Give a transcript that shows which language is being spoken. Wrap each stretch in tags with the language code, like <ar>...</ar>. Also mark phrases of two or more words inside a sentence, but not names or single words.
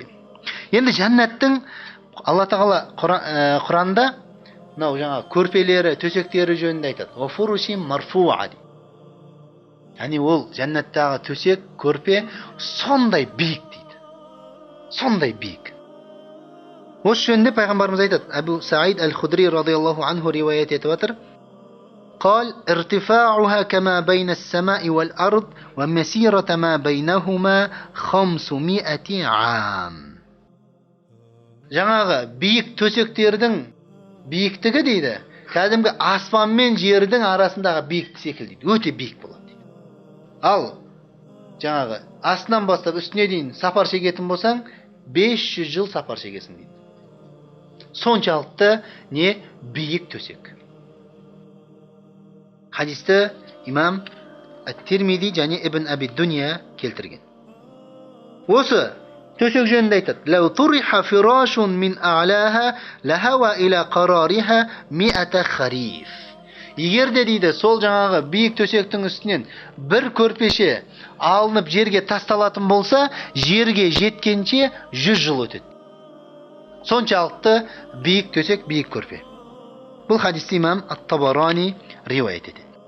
<kk>Енді жәннаттың Алла тағала Құранында мынау жаңа көрпелері, төсектері жөнінде айтады.</kk> <ar>وفرش مرفوعة.</ar> <kk>Яғни ол жәннаттағы төсек, көрпе сондай биік дейді. Сондай биік. Осы жөнінде пайғамбарымыз айтады. Абу Саид Аль-Худри</kk> <ar>رضي الله عنه</ar> <kk>риуаят етіп отыр.</kk> <ar>قال ارتفاعها كما بين السماء والأرض ومسيرة ما بينهما 500 عام.</ar> <kk>Жаңағы биік төсектердің биіктігі дейді, кәдімгі аспан мен жердің арасындағы биік секілді дейді. Өте биік болады дейді. Ал жаңағы астынан бастап үстіне дейін сапар шегетін болсаң, 500 жыл сапар шегесің дейді. Соншалықты не биік төсек. Хадисті имам Ат-Тирмизи және Ибн Аби Дуния келтірген. Осы төсек жөнінде айтады.</kk> <ar>لو طرح فراش من أعلاها لهوى إلى قرارها 100 خريف.</ar> <kk>Егер де дейді сол жаңағы биік төсектің үстінен бір көрпеше алынып жерге тасталатын болса, жерге жеткенше 100 жыл өтеді. Соншалықты биік төсек, биік көрпе. Бұл хадисті имам Ат-Табарани риуаят етеді.</kk>